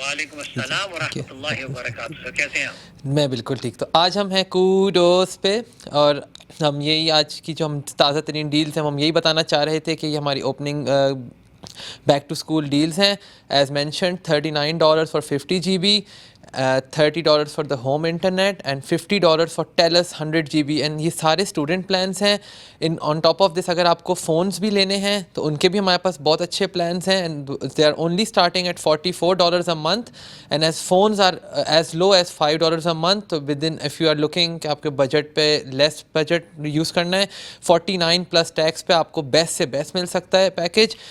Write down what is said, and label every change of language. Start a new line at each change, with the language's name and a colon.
Hindi: वालेकुम अस्सलाम व रहमतुल्लाहि व बरकातहू. कैसे हैं आप? मैं बिल्कुल ठीक. तो आज हम हैं कूडोस पे और हम यही आज की जो हम ताज़ा तरीन डील्स हैं हम यही बताना चाह रहे थे कि ये हमारी opening back to school deals हैं.
English: as mentioned $39 for 50 GB $30 for the home internet and $50 for TELUS 100 GB and
Hindi: ये सारे स्टूडेंट प्लान्स हैं.
English: in on top of this
Hindi: अगर आपको फ़ोन्स भी लेने हैं तो उनके भी हमारे पास बहुत अच्छे प्लान्स हैं
English: And they are only starting at $44 a month and as phones are as low as $5 a month.
Hindi: तो
English: within if you are looking
Hindi: कि आपके बजट पे लेस बजट यूज़ करना है 49 प्लस टैक्स पे आपको बेस्ट से बेस्ट मिल सकता है पैकेज.